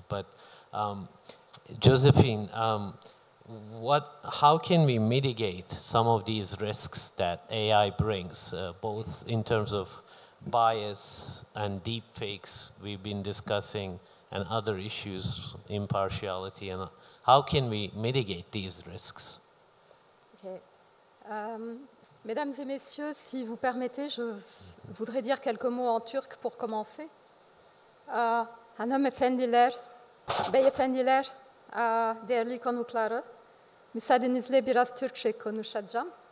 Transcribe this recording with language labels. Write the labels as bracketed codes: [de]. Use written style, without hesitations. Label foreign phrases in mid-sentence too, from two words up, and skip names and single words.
[en] But Josephine, how can we mitigate some of these risks that AI brings, both in terms of bias and deepfakes we've been discussing and other issues, impartiality, and how can we mitigate these risks? Okay. [fr] Mesdames et messieurs, si vous permettez, je voudrais dire quelques mots en turc pour commencer. [tr] Hanımefendiler, beyefendiler, değerli konukları, müsaadenizle biraz Türkçe konuşacağım.